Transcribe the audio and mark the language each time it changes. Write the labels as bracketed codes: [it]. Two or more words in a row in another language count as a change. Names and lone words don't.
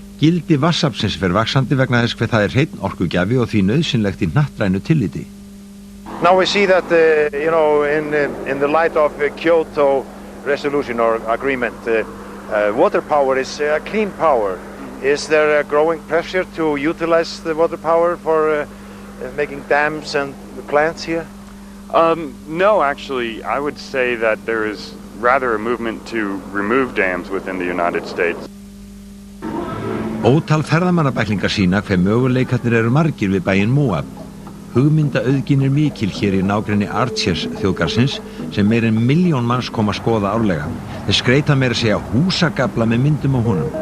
[is] Gildi vatnsaflsins fer vaxandi vegna þess hve það hreinn orkugjafi og því nauðsynlegt í hnattrænu tilliti. [en] Now we see that, in the light of Kyoto resolution or agreement, water power is clean power. Is there a growing pressure to utilize the water power for making dams and plants here? No, actually, I would say that there is rather a movement to remove dams within the United States. [is] Ótal ferðamannabæklingar sýna hve möguleikarnir eru margir við bæinn Moab. Hugmyndaauðgin mikil hér í nágrenni Arches þjóðgarðsins sem meira en 1 milljón manns koma að skoða árlega. Þeir skreyta meira að segja húsagafla með myndum á honum.